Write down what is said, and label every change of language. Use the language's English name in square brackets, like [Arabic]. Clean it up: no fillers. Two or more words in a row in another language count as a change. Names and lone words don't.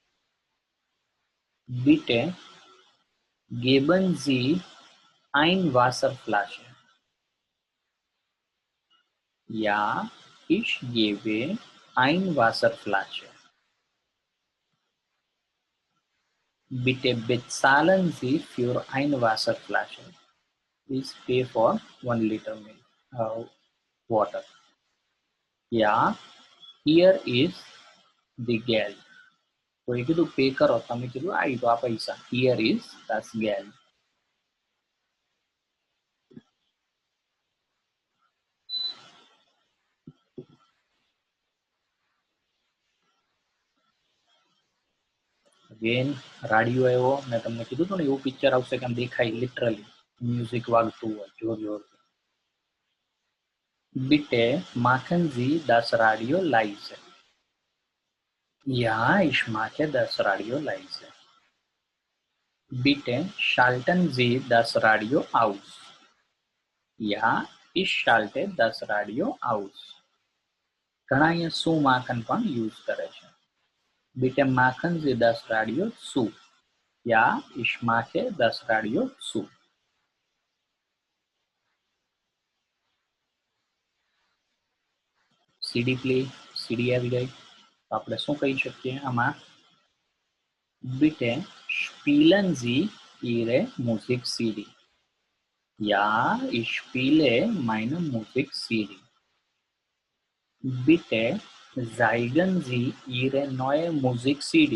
[German] Bitte geben Sie 1 Wasserflasche. Ja, ich gebe 1 Wasserflasche. Bitte bezahlen Sie für 1 Wasserflasche. [English] Please pay for 1 liter milk, water. Ja, here is the Geld. [Gujarati] કોઈ કીધું પે કરો, તમે કીધું આવી તો આ પૈસા. [English] Here is [German] das Geld. [Gujarati] અગેન રાડિયો આવ્યો, મેં તમને કીધું હતું ને એવું પિક્ચર આવશે કે આમ દેખાય લિટરલી મ્યુઝિક વાગતું હોય જોર જોર. [German] Bitte machen Sie das Radio leise. Ja, ich mache das Radio leise. Bitte schalten Sie das Radio aus. Ja, ich schalte das Radio aus. [Gujarati] ઘણા અહીંયા શું માખન પણ યુઝ કરે છે. [German] Bitte machen Sie das Radio zu. Ja, ich mache das Radio zu. [Gujarati] સીડી પ્લે, સીડી આવી ગઈ, તો આપણે શું કહી શકીએ આમાં? [German] Bitte spielen Sie Ihre Musik-CD. Ja, ich spiele meine Musik-CD. Bitte zeigen Sie Ihre neue Musik-CD.